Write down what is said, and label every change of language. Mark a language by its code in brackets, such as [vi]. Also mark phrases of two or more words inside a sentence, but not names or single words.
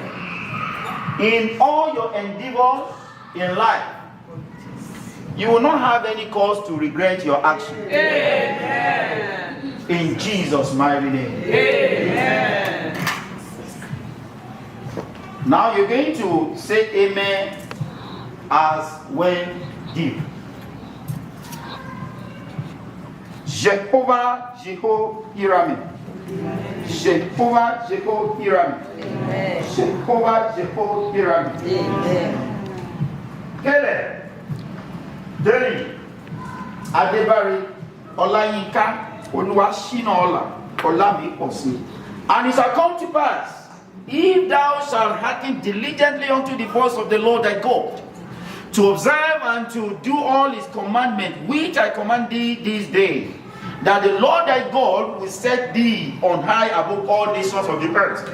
[en] In all your endeavors in life, you will not have any cause to regret your action. Amen. In Jesus' mighty name. Amen. Now you're going to say amen as when deep. Jehovah, Jehovah, Jehovah, Jehovah, Jehovah, Jehovah. Kele, Deli, Adebari, Olayinka, Oluwashinola, Olamiposi. And it shall come to pass, if thou shalt hearken diligently unto the voice of the Lord thy God, to observe and to do all his commandments, which I command thee this day, that the Lord thy God will set thee on high above all nations of the earth.